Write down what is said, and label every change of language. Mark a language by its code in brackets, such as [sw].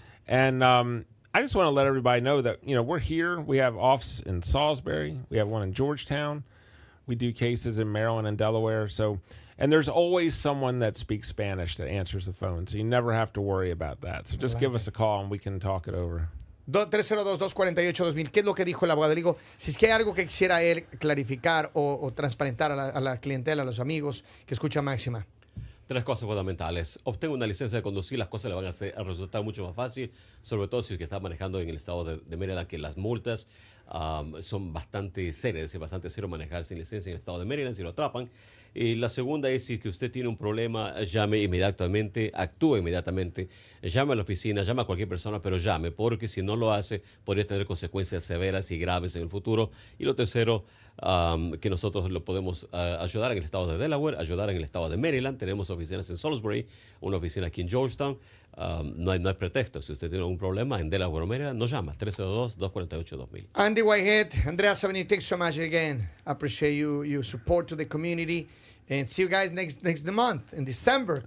[en] And I just want to let everybody know that, we're here. We have offices in Salisbury. We have one in Georgetown. We do cases in Maryland and Delaware. And there's always someone that speaks Spanish that answers the phone. So you never have to worry about that. So just give us a call and we can talk it over. 302-248-2000. [es] ¿Qué es lo que dijo el abogado? Le digo, si es que hay algo que quisiera él clarificar o transparentar a la clientela, a los amigos que escucha Máxima. Tres cosas fundamentales. Obtenga una licencia de conducir, las cosas le van a resultar mucho más fácil, sobre todo si es que está manejando en el estado de Maryland, que las multas son bastante serias, es bastante serio manejar sin licencia en el estado de Maryland si lo atrapan. Y la segunda es si que usted tiene un problema, llame inmediatamente, actúe inmediatamente, llame a la oficina, llame a cualquier persona, pero llame, porque si no lo hace, podría tener consecuencias severas y graves en el futuro. Y lo tercero, que nosotros lo podemos ayudar en el estado de Delaware, ayudar en el estado de Maryland. Tenemos oficinas en Salisbury, una oficina aquí en Georgetown. No hay pretexto. Si usted tiene algún problema en Delaware o Maryland, nos llama 302-248-2000. [en] Andy Whitehead, Andrea Sabanini, thanks so much again. I appreciate your support to the community. And see you guys next month in December.